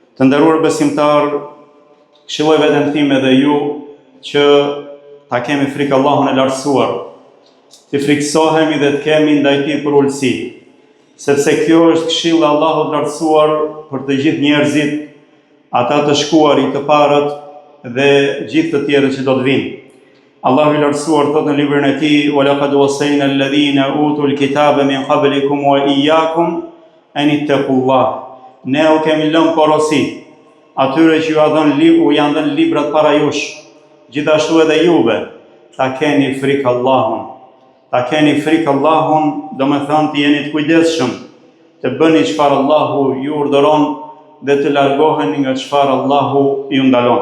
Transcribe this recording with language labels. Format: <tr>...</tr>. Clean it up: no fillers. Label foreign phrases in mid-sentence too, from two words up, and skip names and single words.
<sq>Të nderuar besimtar, këshilloj veten time dhe ju që ta kemi frikë Allahun e lartësuar, të friksohemi dhe të kemi ndaj tij për ulësi, sepse kjo është këshilli i Allahut lartësuar për të gjithë njerëzit, ata të shkuarit, të parët dhe gjithë të tjerët që do të vinë. Allahu i lartësuar thot në librin e tij:</sq> <ar>"ولقد وصينا الذين أوتوا الكتاب من قبلكم وإياكم أن اتقوا الله."</ar> <sq>Ne u kemi lënë porosi atyre që ju janë dhënë librat para jush, gjithashtu edhe juve, ta keni frikë Allahun. Ta keni frikë Allahun, do me thënë të jeni të kujdesshëm, të bëni çfarë Allahu ju urdhëron dhe të largoheni nga çfarë Allahu ju ndalon.</sq>